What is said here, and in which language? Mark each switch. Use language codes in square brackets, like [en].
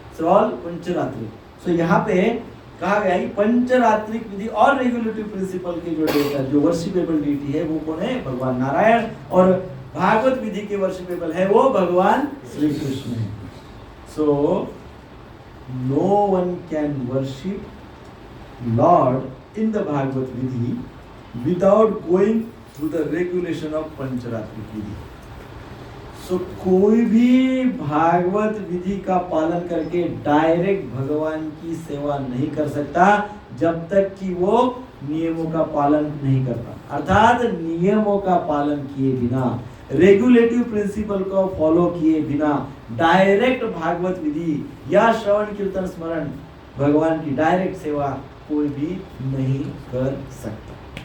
[hi] So all पंचरात्रिक। सो यहाँ पे कहा गया कि पंचरात्रिक विधि और रेगुलेटिव प्रिंसिपल के जो देवता जो वर्शिपेबल डीटी है वो कौन है? भगवान नारायण। और भागवत विधि के वर्शिपेबल है वो भगवान श्री कृष्ण है। [en] So no one can worship lord in the Bhagavat vidhi without going through the regulation of Pancharatrik vidhi. [hi] सो कोई भी भागवत विधि का पालन करके डायरेक्ट भगवान की सेवा नहीं कर सकता जब तक कि वो नियमों का पालन नहीं करता। अर्थात नियमों का पालन किए बिना, रेगुलेटिव प्रिंसिपल को फॉलो किए बिना डायरेक्ट भागवत विधि या श्रवण कीर्तन स्मरण भगवान की डायरेक्ट सेवा कोई भी नहीं कर सकता।